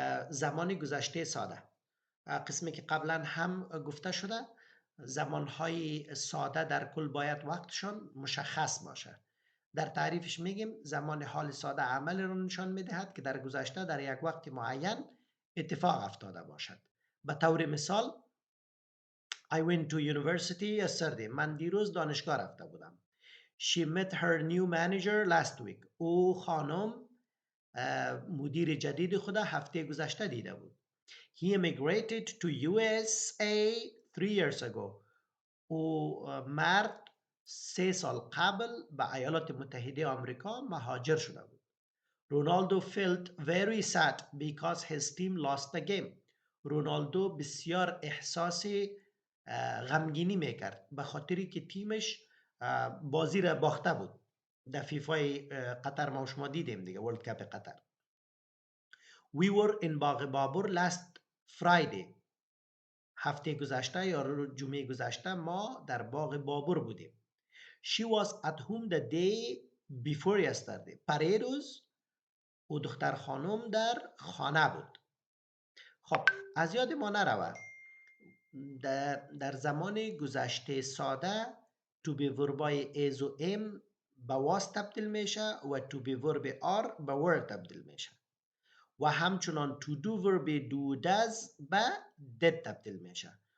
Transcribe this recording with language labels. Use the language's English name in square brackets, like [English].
[Persian] زمان گذشته ساده قسمی که قبلا هم گفته شده زمانهای ساده در کل باید وقتشان مشخص باشه. در تعریفش میگیم زمان حال ساده عمل رو نشان میدهد که در گذشته در یک وقت معین اتفاق افتاده باشد. به طور مثال [English] I went to university yesterday. [Persian] من دیروز دانشگاه رفته بودم. [English] She met her new manager last week. [Persian] او خانم مدیر جدید خود هفته گذشته دیده بود. [English] He immigrated to USA 3 years ago. [Persian] او مرد 3 سال قبل به ایالات متحده آمریکا مهاجر شده بود. [English] Ronaldo felt very sad because his team lost the game. [Persian] رونالدو بسیار احساس غمگینی میکرد به خاطری که تیمش بازی را باخته بود. در فیفای قطر ما شما دیدیم دیگه، ورلد کپ قطر. [English] We were in Bagh Babur last Friday. [Persian] هفته گذشته یا جمعه گذشته ما در باغ بابور بودیم. [English] She was at home the day before yesterday. [Persian] پریروز او دختر خانم در خانه بود. خب از یاد ما نرود در زمان گذشته ساده to be وربای is و am به was تبدیل میشه و to be ورب are به were تبدیل میشه و همچنان to do ورب do does به did تبدیل میشه.